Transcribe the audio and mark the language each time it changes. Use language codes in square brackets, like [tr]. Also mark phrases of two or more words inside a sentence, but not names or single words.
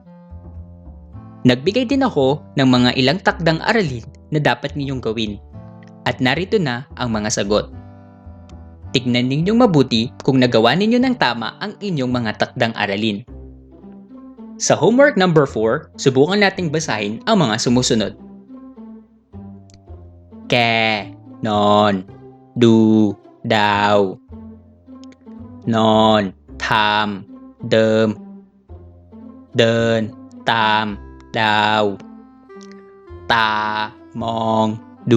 [tl] Nagbigay din ako ng mga ilang takdang aralin na dapat ninyong gawin. At narito na ang mga sagot. Tignan ninyong mabuti kung nagawa ninyo ng tama ang inyong mga takdang aralin. Sa [en] homework number [tl] 4, subukan nating basahin ang mga sumusunod. [th] แกนอนดูดาวนอนทามเดิมเดินตามดาวตามองดู